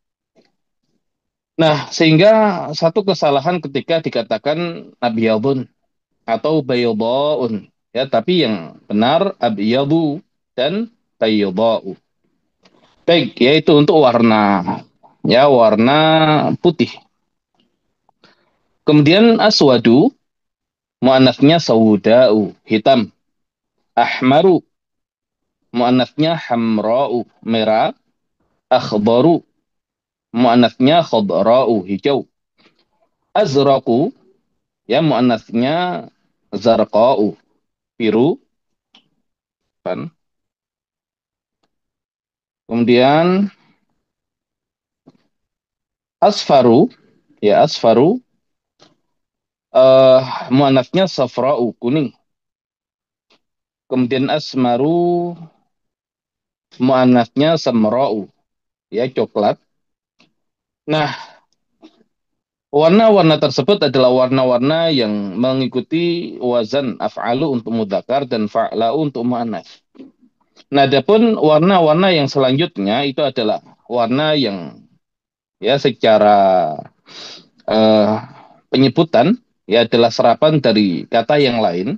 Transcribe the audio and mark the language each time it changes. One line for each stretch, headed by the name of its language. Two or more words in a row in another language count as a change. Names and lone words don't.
Indonesian: Nah, sehingga satu kesalahan ketika dikatakan abiyadun atau bayadaun, ya tapi yang benar abiyadu dan bayadau. Baik, yaitu untuk warna, ya warna putih. Kemudian aswadu, muannasnya saudau, hitam. Ahmaru, muannasnya hamra'u, merah. Akhbaru, muannasnya khadra'u, hijau. Azraqu, ya muannasnya zarqa'u, biru. Kan? Kemudian asfaru, ya asfaru, eh muannasnya safra'u, kuning. Kemudian asmaru, muannasnya samra'u, ya coklat. Nah, warna-warna tersebut adalah warna-warna yang mengikuti wazan af'alu untuk mudzakkar dan fa'la'u untuk muannats. Nah, adapun warna-warna yang selanjutnya itu adalah warna yang ya secara eh, penyebutan ya adalah serapan dari kata yang lain.